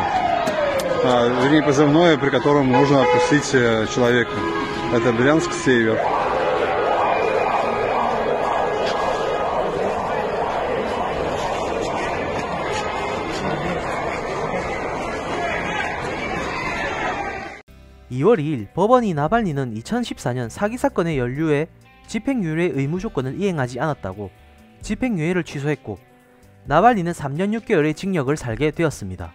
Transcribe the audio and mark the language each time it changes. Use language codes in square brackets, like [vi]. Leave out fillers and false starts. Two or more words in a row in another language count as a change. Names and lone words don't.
[ru] Вернее, позывное, при котором нужно отпустить человека. Это Брянск-Север. [ko] (2월 2일) 법원이 나발니는 2014년 사기 사건의 연루에 집행유예 의무 조건을 이행하지 않았다고 집행유예를 취소했고 나발니는 3년 6개월의 징역을 살게 되었습니다.